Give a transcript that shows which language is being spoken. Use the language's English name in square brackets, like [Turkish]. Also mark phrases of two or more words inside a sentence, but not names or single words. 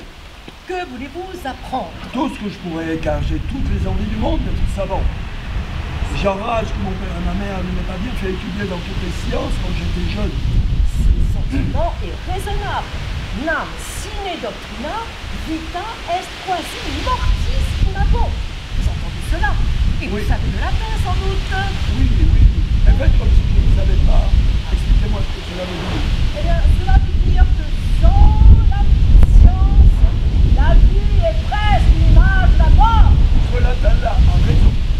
[French] Que voulez-vous apprendre? Tout ce que je pourrais, car j'ai toutes les envies du monde d'être savant. J'enrage que mon père et ma mère ne m'aient pas bien fait étudier dans toutes les sciences quand j'étais jeune. Ce sentiment est raisonnable. [Latin] Nam sine doctrina, vita est quasi mortis imabo. [French] Vous entendez cela? Et vous savez de latin sans doute? Oui, oui. Mais faites comme si je ne savais pas. Expliquez-moi ce que cela veut dire. Eh bien, cela veut dire que sans la science, la vie est presque l'image de la mort. Ce latin-là a raison.